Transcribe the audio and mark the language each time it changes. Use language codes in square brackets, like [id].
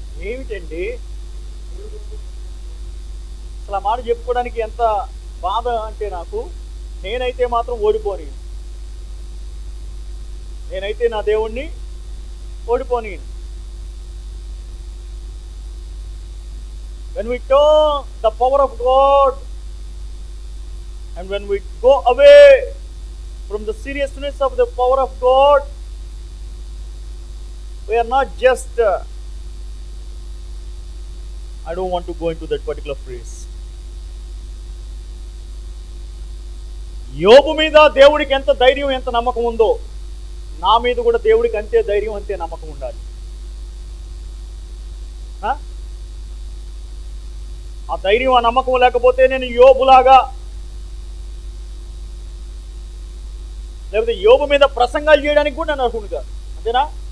[te] ఏమిటండి అసలు ఆ మాట చెప్పుకోవడానికి ఎంత బాధ అంటే నాకు. నేనైతే మాత్రం ఓడిపోని, నేనైతే నా దేవుణ్ణి ఓడిపోని. [en] When we turn the power of God and when we go away from the seriousness of the power of God, we are not just I don't want to go into that particular phrase. [te] యోబు మీద దేవుడికి ఎంత ధైర్యం, ఎంత నమ్మకం ఉందో, నా మీద కూడా దేవుడికి అంతే ధైర్యం, అంతే నమ్మకం ఉండాలి. ఆ ధైర్యం, ఆ నమ్మకం లేకపోతే నేను యోబులాగా, లేకపోతే యోబు మీద ప్రసంగాలు చేయడానికి కూడా నన్ను అర్హుడు కాదు. అంతేనా?